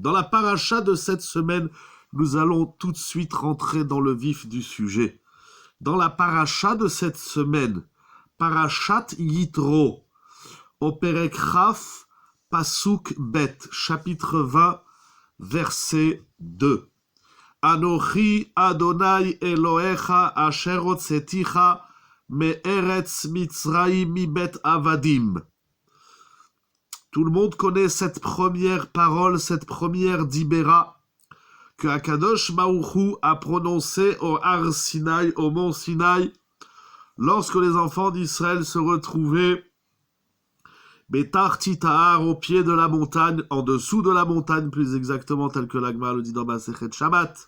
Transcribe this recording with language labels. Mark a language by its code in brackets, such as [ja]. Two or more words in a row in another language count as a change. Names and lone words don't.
[fr] Dans la paracha de cette semaine, nous allons tout de suite rentrer dans le vif du sujet. Dans la paracha de cette semaine, Parashat Yitro, au [he] פרק כ, פסוק ב, [fr] chapitre 20, verset 2. [he] אנכי ה' אלהיך אשר הוצאתיך מארץ מצרים מבית עבדים. [fr] Tout le monde connaît cette première parole, cette première dibéra que [he] הקדוש ברוך הוא [fr] a prononcée au [he] הר סיני, [fr] au mont Sinaï, lorsque les enfants d'Israël se retrouvaient [he] בתחתית ההר, [fr] au pied de la montagne, en dessous de la montagne plus exactement, tel que l'Agma le dit dans Masechet Shabbat.